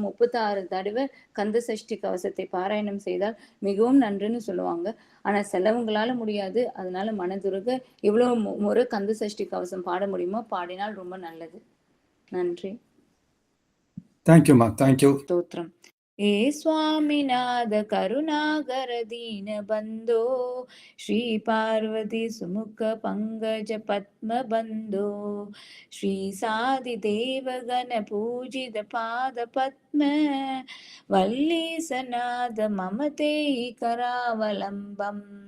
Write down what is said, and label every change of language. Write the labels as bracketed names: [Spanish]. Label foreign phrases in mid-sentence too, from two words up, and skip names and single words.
[Tamil] 36 தடவை கந்த சஷ்டி கவசத்தை பாராயணம் செய்தால் மிகவும் நன்றுன்னு சொல்லுவாங்க. ஆனா சிலவங்களால முடியாது. அதனால மனதுருக இவ்வளவு முறை கந்த சஷ்டி கவசம் பாட முடியுமோ பாடினால் ரொம்ப நல்லது. நன்றி. தேங்க்யூமா. தேங்க்யூ. ஸ்தோத்திரம். [Sanskrit] हे स्वामीनाथ करुणाकर दीन बंधो श्री पार्वती सुमुख पंकज पद्म बंधो श्री सादि देव गण पूजित पाद पद्म वल्ली सनाद ममते करावलंबम